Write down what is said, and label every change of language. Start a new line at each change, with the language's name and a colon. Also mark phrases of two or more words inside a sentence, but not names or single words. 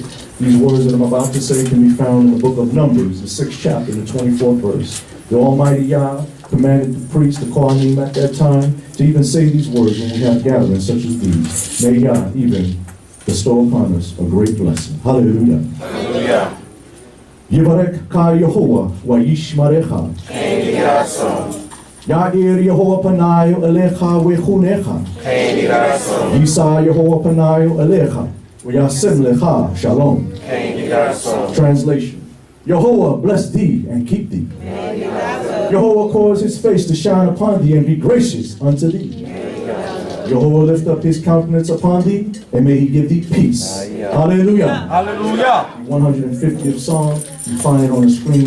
English: These words that I'm about to say can be found in the book of Numbers, the 6th chapter, the 24th verse. The Almighty Yah commanded the priest, the Kohanim at that time, to even say these words when we have gatherings such as these. May Yah even bestow upon us a great blessing. Hallelujah. Hallelujah.
Hebrew: יברכך יהוה וישמרך. כן יהי רצון. יאר יהוה פניו אליך ויחנך. כן יהי רצון. ישא יהוה פניו אליך וישם לך שלום. כן יהי רצון.
English: Translation. Yehovah bless thee and keep thee. Yehovah cause his face to shine upon thee and be gracious unto thee. Yehovah lift up his countenance upon thee and may he give thee peace. Hallelujah. Hallelujah. 150th Psalm, you find it on the screen.